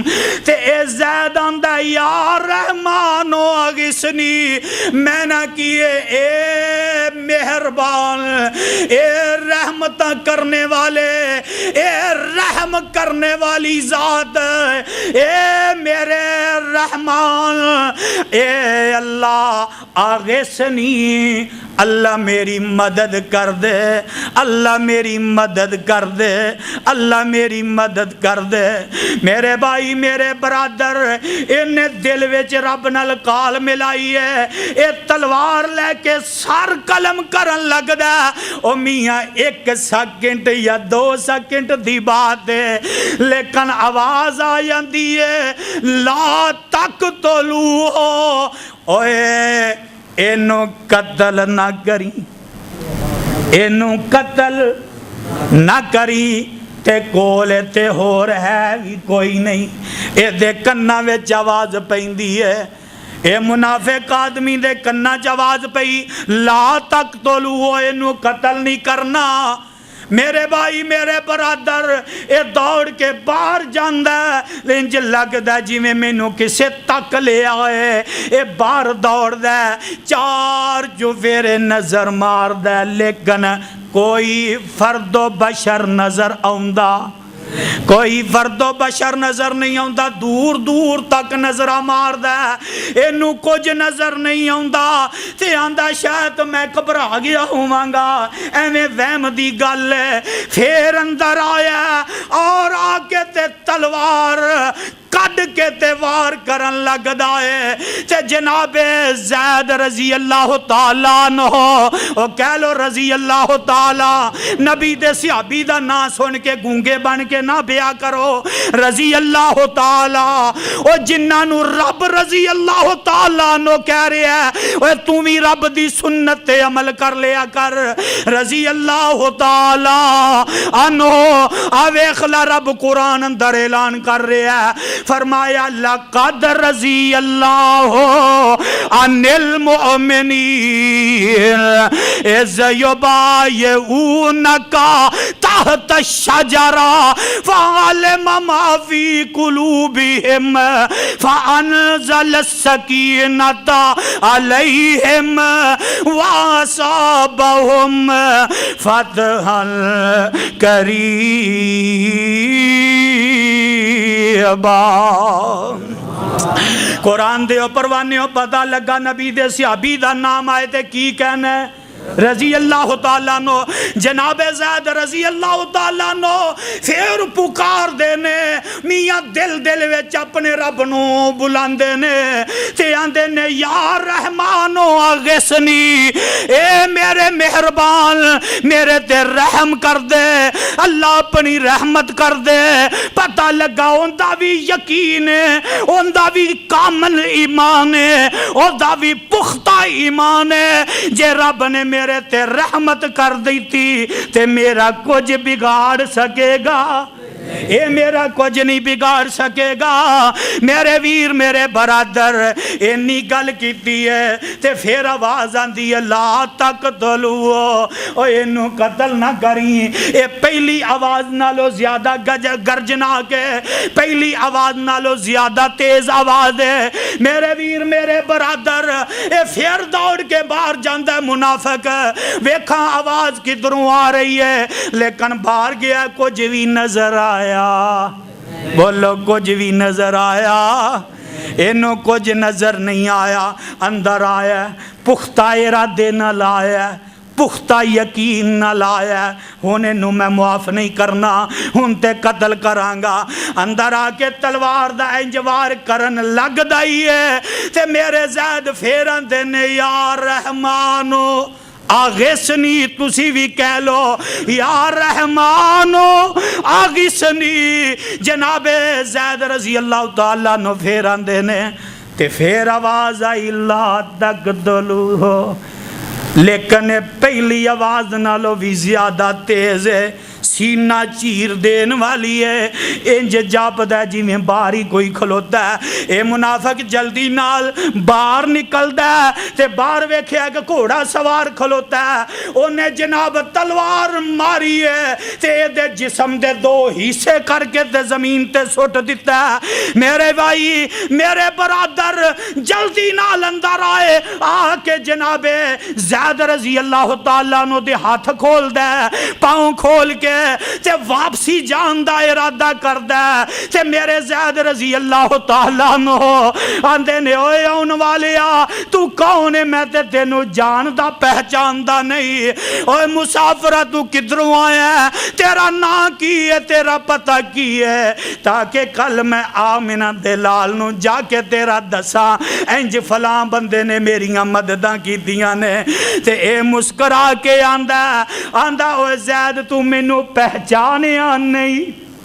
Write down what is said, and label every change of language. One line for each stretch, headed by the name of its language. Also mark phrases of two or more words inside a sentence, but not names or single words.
Punjabi: تے اے زید آندا
Arabic: یا رحمان اغثنی،
Punjabi: میں نہ کیے اے مہربان، اے رحمت کرنے والے، اے رحم کرنے والی ذات، اے میرے رحمان، اے
Arabic: اللہ اغثنی،
Punjabi: اللہ میری مدد کر دے، اللہ میری مدد کر دے، اللہ میری مدد کر دے. میرے بھائی میرے برادر انہیں دل وچ رب نال کال ملائی ہے، اے تلوار لے کے سر قلم کرن لگدا. او میاں 1 سیکنڈ یا 2 سیکنڈ دی بات ہے لیکن آواز آ جاندی ہے
Arabic: لا تقتلوہ،
Punjabi: اوے اینو قتل نہ کری، اینو قتل نہ کری، تے کولے تے ہور ہے بھی کوئی نہیں. اے دے کناں وچ آواز پیندی ہے، اے منافق آدمی دے کناں چ آواز پئی
Arabic: لا تقتلوہ،
Punjabi: اینو قتل نہیں کرنا. میرے بھائی میرے برادر اے دوڑ کے باہر جاندہ ہے، انج لگدا جی میں مینوں کسے تک لے آئے. اے باہر دوڑ دے، 4 چوفیرے نظر مار دے لیکن کوئی فرد و بشر نظر آوندا، کوئی فرد و بشر نظر نہیں آندا. دور دور تک نظر مار دے، اینو کچھ نظر نہیں آندا تے آندا شاید میں گھبرا گیا ہوواں، ایویں وہم دی گل ہے. پھر اندر آیا اور آ کے تے تلوار کڈ کے تے وار کرن لگدا ہے. تے جناب زید
Arabic: رضی اللہ تعالیٰ عنہ،
Punjabi: او کہہ لو
Arabic: رضی اللہ تعالیٰ،
Punjabi: نبی دے صحابی دا نام سن کے گونگے بن کے نہ بیا کرو.
Arabic: رضی اللہ تعالیٰ،
Punjabi: او جنہاں نو رب
Arabic: رضی اللہ تعالیٰ عنہ
Punjabi: کہہ رہے ہیں، او تو بھی رب دی سنت تے عمل کر لیا کر.
Arabic: رضی اللہ تعالیٰ عنہ
Punjabi: آویخلا رب قرآن اندر اعلان کر رہے ہیں، فرمایا
Arabic: لقد رضی اللہ عن المؤمنین اذ یبایعونک تحت الشجرہ فعلم ما فی قلوبہم فانزل السکینۃ علیہم واصابہم فتحا قریبا.
Punjabi: قرآن دے پروانے پتہ لگا نبی دے صحابی دا نام آئے تے کی کہنا ہے
Arabic: رضی اللہ تعالیٰ عنہ
Punjabi: جناب زید
Arabic: رضی اللہ تعالیٰ عنہ
Punjabi: پھر پکار دینے میاں دل دل وچ اپنے رب نو بلاندے نے تے آندے نے
Arabic: یا رحمانو آغسنی
Punjabi: اے میرے مہربان میرے تے رحم کر دے اللہ اپنی رحمت کر دے پتہ لگا اوندا بھی یقین ہے اوندا بھی کامل ایمان ہے اوندا بھی پختہ ایمان ہے جے رب نے میرے تے رحمت کر دی تھی تے میرا کچھ بگاڑ سکے گا اے میرا کچھ نہیں بگاڑ سکے گا میرے ویر میرے برادر اینی گل کیتی ہے تے پھر آواز آندی ہے
Arabic: لا تقتلو
Punjabi: او اینو قتل نہ کریں اے پہلی آواز نالو زیادہ گرجنا کے پہلی آواز نالو زیادہ تیز آواز ہے میرے ویر میرے برادر اے پھر دوڑ کے باہر جاندہ ہے منافق ویکھاں آواز کدھروں آ رہی ہے لیکن باہر گیا کچھ بھی نظر آیا بولو کچھ بھی نظر آیا انہوں کچھ نظر نہیں آیا اندر آیا پختہ ارادے نہ لایا پختہ یقین نہ لایا ہونے نو میں معاف نہیں کرنا ہن تے قتل کرانگا اندر آکے تلوار دا انجوار کرن لگ دائی ہے تے میرے زید پھیرن دینے
Arabic: یا رحمانو آغسنی
Punjabi: تسی بھی کہہ لو
Arabic: یا رحمانو
Punjabi: آغسنی جناب زید
Arabic: رضی اللہ تعالیٰ
Punjabi: نو پھیران دینے تے پھر آواز آئی
Arabic: لا تقتلو
Punjabi: ہو لیکن پہلی آواز نالو بھی زیادہ تیز ہے سینہ چیر دین والی ہے انج جاپدہ ہے جی میں باری کوئی کھلوتا ہے اے منافق جلدی نال باہر نکلتا ہے تے باہر ویکھے کہ گھوڑا سوار کھلوتا ہے انہیں جناب تلوار ماری ہے تے دے جسم دے دو حصے کر کے تے زمین تے سٹ دیتا ہے میرے بھائی میرے برادر جلدی نال اندر آئے آ کے جناب زید
Arabic: رضی اللہ تعالیٰ
Punjabi: نو دے ہاتھ کھول دے پاؤں کھول کے تے واپسی جان دا ارادہ کر دے تے میرے زید
Arabic: رضی اللہ تعالیٰ
Punjabi: نو آندے نے اوے اون والیا تو کون ہے میں تے تینو جان دا پہچان دا نہیں اوے مسافرہ تو کدھروں آیا ہے تیرا نا کی ہے تیرا پتہ کی ہے تاکہ کل میں آمنہ دلال نو جا کے تیرا دسا انج فلاں بندے نے میریاں مدداں کی دیاں نے تے اے مسکرا کے آندہ اوے زید تو مینو پہچانیا نہیں